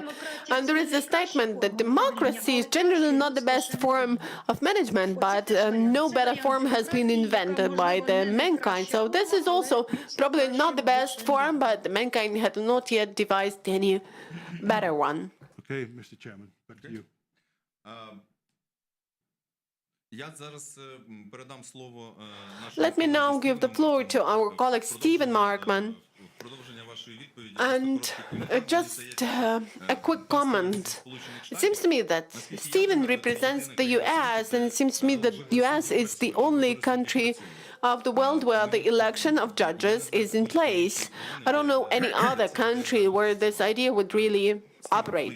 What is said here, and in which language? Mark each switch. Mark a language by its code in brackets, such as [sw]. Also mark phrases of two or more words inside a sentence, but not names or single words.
[en] And there is a statement that democracy is generally not the best form of management, but no better form has been invented by the mankind. So this is also probably not the best form, but the mankind had not yet devised any better one. Okay, Mr. Chairman, back to you. [uk] Я зараз передам слово [en] Let me now give the floor to our colleague Stephen Markman. [uk] Продовження вашої відповіді. [en] And just a quick comment. It seems to me that Stephen represents the US, and it seems to me that the US is the only country of the world where the election of judges is in place. I don't know any other country where this idea would really operate.